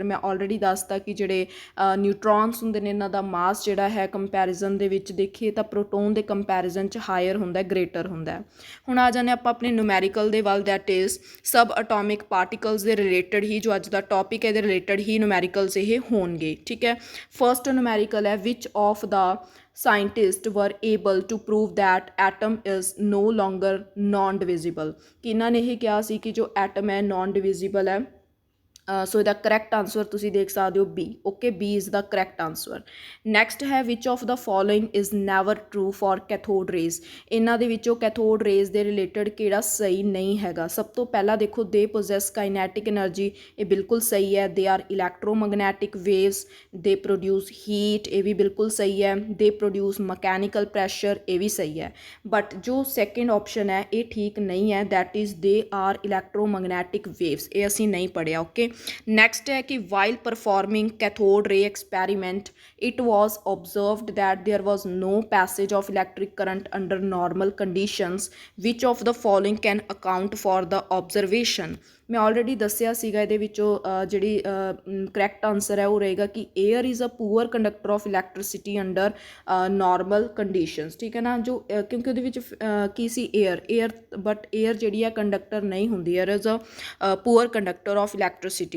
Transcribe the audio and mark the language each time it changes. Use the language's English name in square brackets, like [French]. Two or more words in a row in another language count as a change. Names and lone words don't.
[Punjabi] ਮੈਂ ਆਲਰੇਡੀ ਦੱਸਤਾ ਕਿ ਜਿਹੜੇ ਨਿਊਟਰੋਨਸ ਹੁੰਦੇ ਨੇ ਇਹਨਾਂ ਦਾ ਮਾਸ ਜਿਹੜਾ ਹੈ ਕੰਪੈਰੀਜ਼ਨ ਦੇ ਵਿੱਚ ਦੇਖੀਏ ਤਾਂ ਪ੍ਰੋਟੋਨ ਦੇ ਕੰਪੈਰੀਜ਼ਨ 'ਚ ਹਾਇਰ ਹੁੰਦਾ, ਗ੍ਰੇਟਰ ਹੁੰਦਾ। ਹੁਣ ਆ ਜਾਂਦੇ ਆਪਾਂ ਆਪਣੇ ਨਿਊਮੈਰੀਕਲ ਦੇ ਵੱਲ, [English] that is sub atomic particles [Punjabi] ਦੇ ਰਿਲੇਟਡ ਹੀ ਜੋ ਅੱਜ ਦਾ ਟੌਪਿਕ ਹੈ ਇਹਦੇ ਰਿਲੇਟਡ ਹੀ ਨਿਊਮੈਰੀਕਲਸ ਇਹ ਹੋਣਗੇ, ਠੀਕ ਹੈ। [English] ਫਸਟ numerical ਹੈ which of the scientists were able to prove that atom is no longer non divisible। [Punjabi] ਕਿ ਇਹਨਾਂ ਨੇ ਇਹ ਕਿਹਾ ਸੀ ਕਿ ਜੋ ਐਟਮ ਹੈ [English] non divisible [Punjabi] ਹੈ। ਸੋ ਇਹਦਾ [English] correct answer [Punjabi] ਤੁਸੀਂ ਦੇਖ ਸਕਦੇ ਹੋ ਬੀ। [English] okay, B is the correct answer. ਨੈਕਸਟ ਹੈ which of the following is never true for cathode rays. [Punjabi] ਇਹਨਾਂ ਦੇ ਵਿੱਚੋਂ [English] cathode rays [Punjabi] ਦੇ ਰਿਲੇਟਡ ਕਿਹੜਾ ਸਹੀ ਨਹੀਂ ਹੈਗਾ। ਸਭ ਤੋਂ ਪਹਿਲਾਂ ਦੇਖੋ [English] they possess kinetic energy, [Punjabi] ਇਹ ਬਿਲਕੁਲ ਸਹੀ ਹੈ। [English] they are electromagnetic waves, they produce heat, [Punjabi] ਇਹ ਵੀ ਬਿਲਕੁਲ ਸਹੀ ਹੈ। [English] they produce mechanical pressure, [Punjabi] ਇਹ ਵੀ ਸਹੀ ਹੈ। ਬਟ ਜੋ [English] second option [Punjabi] ਹੈ ਇਹ ਠੀਕ ਨਹੀਂ ਹੈ, [English] that is they are electromagnetic waves, [Punjabi] ਇਹ ਅਸੀਂ ਨਹੀਂ ਪੜ੍ਹਿਆ। [English] okay, next [Punjabi] ਹੈ ਕਿ [English] while performing cathode ray experiment it was observed that there was no passage of electric current under normal conditions, which of the following can account for the observation। [Punjabi] ਮੈਂ ਆਲਰੇਡੀ ਦੱਸਿਆ ਸੀਗਾ ਇਹਦੇ ਵਿੱਚੋਂ ਜਿਹੜੀ [English] correct answer [Punjabi] ਹੈ ਉਹ ਰਹੇਗਾ ਕਿ [English] air is a poor conductor of electricity under normal conditions. [Punjabi] ਠੀਕ ਹੈ ਨਾ, ਜੋ ਕਿਉਂਕਿ ਉਹਦੇ ਵਿੱਚ ਕੀ ਸੀ, [English] air but air [Punjabi] ਜਿਹੜੀ ਹੈ ਕੰਡਕਟਰ ਨਹੀਂ ਹੁੰਦੀ, [English] air is a poor conductor of electricity.